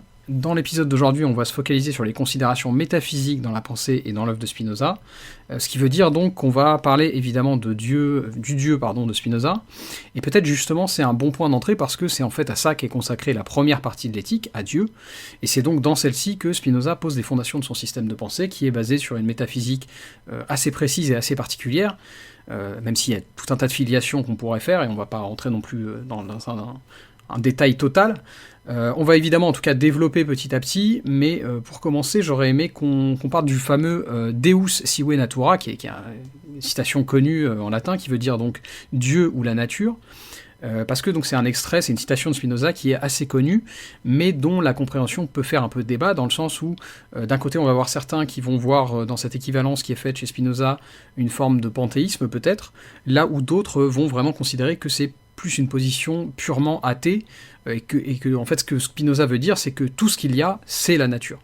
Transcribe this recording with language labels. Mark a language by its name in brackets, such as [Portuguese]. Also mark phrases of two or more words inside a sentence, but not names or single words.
[French] Dans l'épisode d'aujourd'hui, on va se focaliser sur les considérations métaphysiques dans la pensée et dans l'œuvre de Spinoza, ce qui veut dire donc qu'on va parler évidemment de du Dieu de Spinoza, et peut-être justement c'est un bon point d'entrée parce que c'est en fait à ça qu'est consacrée la première partie de l'éthique, à Dieu, et c'est donc dans celle-ci que Spinoza pose les fondations de son système de pensée qui est basé sur une métaphysique assez précise et assez particulière, même s'il y a tout un tas de filiations qu'on pourrait faire, et on va pas rentrer non plus dans un détail total. On va évidemment en tout cas développer petit à petit, mais pour commencer j'aurais aimé qu'on parle du fameux [Latin] Deus sive natura, [French] qui est une citation connue en latin, qui veut dire donc Dieu ou la nature, parce que donc c'est un extrait, c'est une citation de Spinoza qui est assez connue, mais dont la compréhension peut faire un peu débat, dans le sens où d'un côté on va voir certains qui vont voir dans cette équivalence qui est faite chez Spinoza une forme de panthéisme peut-être, là où d'autres vont vraiment considérer que c'est plus une position purement athée, et que en fait ce que Spinoza veut dire, c'est que tout ce qu'il y a, c'est la nature.